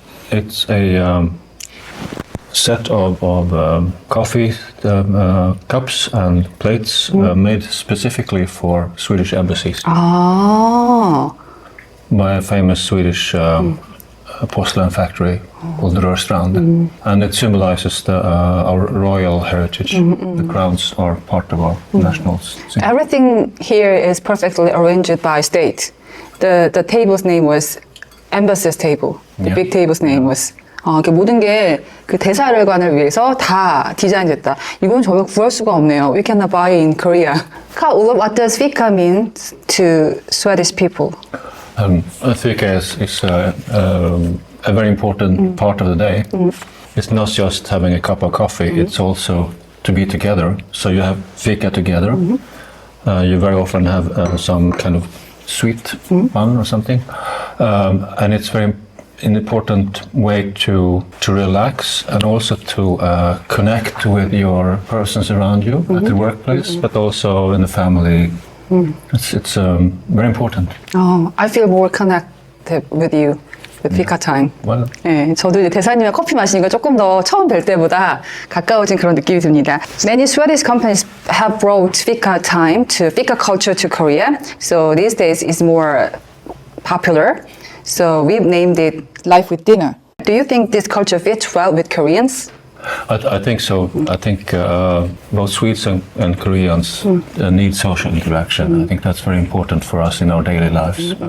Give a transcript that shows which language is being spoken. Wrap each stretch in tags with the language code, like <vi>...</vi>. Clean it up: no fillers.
<en>It's a set of coffee cups and plates made specifically for Swedish embassies by a famous Swedish porcelain factory called the Rörstrand. And it symbolizes our royal heritage. The crowns are part of our national symbol. Everything here is perfectly arranged by state. The table's name was Embassy's table. The big table's name was.</en> <ko>모든 게 그 대사관을 위해서 다 디자인됐다. 이건 저희가 구할 수가 없네요.</ko> <en>We cannot buy in Korea. What does Fika mean to Swedish people? Fika is a very important part of the day. It's not just having a cup of coffee, it's also to be together. So you have fika together. You very often have some kind of sweet bun or something. And it's an important way to relax and also to connect with your persons around you at the workplace, but also in the family. It's very important. I feel more connected with you with Fika time. Well,</en> <ko>네, 저도 이제 대사님이랑 커피 마시니까 조금 더 처음 뵐 때보다 가까워진 그런 느낌이 듭니다.</ko> <en>Many Swedish companies have brought Fika time to Fika culture to Korea. So these days it's more popular. So we've named it Life with Dinner. Do you think this culture fits well with Koreans? I think so. I think both Swedes and Koreans need social interaction. I think that's very important for us in our daily lives.</en>